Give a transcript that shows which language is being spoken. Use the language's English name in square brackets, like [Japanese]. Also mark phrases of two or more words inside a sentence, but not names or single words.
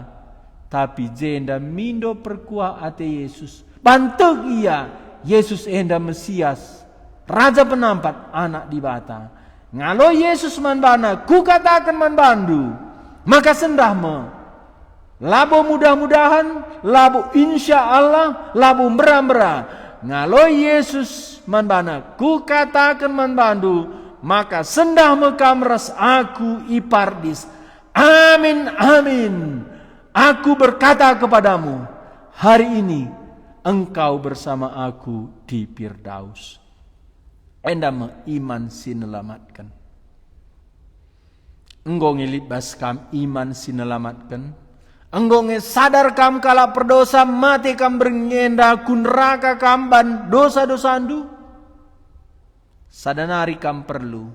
[Batak Karo] Tapi jenda mindo perkuah ate Yesus. Bantuk ia Yesus enda Mesias, Raja penampat anak di bata. Ngalo Yesus manbana ku katakan manbandu, maka sendah me. Labo mudah-mudahan, labo [Arabic] insya Allah, [Batak Karo] labo mera-mera. Ngalo Yesus manbana ku katakan manbandu, maka sendah me kamres aku ipardis. Amin, amin. [Indonesian] Aku berkata kepadamu, hari ini engkau bersama aku di Firdaus. [Batak Karo] Enda me iman sinelamatkan. Enggo ngelibas kam iman sinelamatkan. Enggo sadar kam kala perdosa mati kam berngenda kun neraka kam ban dosa-dosa andu. Sadanari kam perlu.